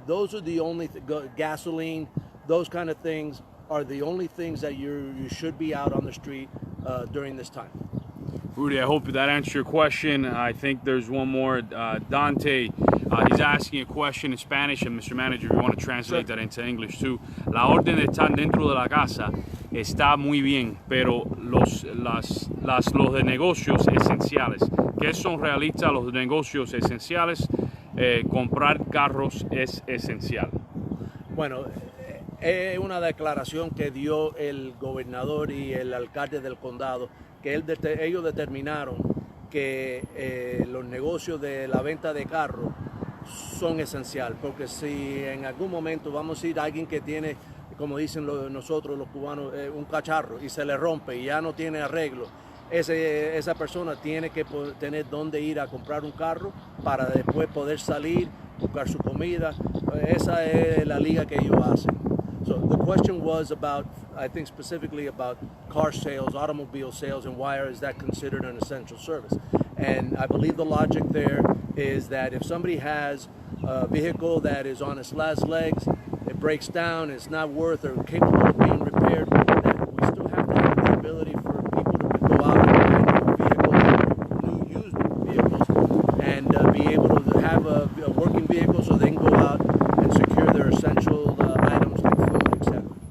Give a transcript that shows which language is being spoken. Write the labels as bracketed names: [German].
[English] Those are the only gasoline, those kind of things are the only things that you should be out on the street during this time. Rudy, I hope that answered your question. I think there's one more. Dante, he's asking a question in Spanish, and Mr. Manager, if you want to translate that into English too. [Spanish] La orden de estar dentro de la casa está muy bien, pero los de negocios esenciales. ¿Qué son realistas los negocios esenciales? Comprar carros es esencial. Bueno, es una declaración que dio el gobernador y el alcalde del condado, que ellos determinaron que los negocios de la venta de carros son esenciales, porque si en algún momento vamos a ir a alguien que tiene, como dicen nosotros los cubanos, un cacharro y se le rompe y ya no tiene arreglo, esa persona tiene que tener dónde ir a comprar un carro para después poder salir, buscar su comida. Esa es la liga que ellos hacen. [English] So the question was about, I think specifically about car sales, automobile sales, and why is that considered an essential service? And I believe the logic there is that if somebody has a vehicle that is on its last legs, it breaks down, it's not worth or capable of being repaired, that we still have to have the ability for people to go out and buy new used vehicles, and be able to have a working vehicle so they can go out and secure their essential items like food, etc.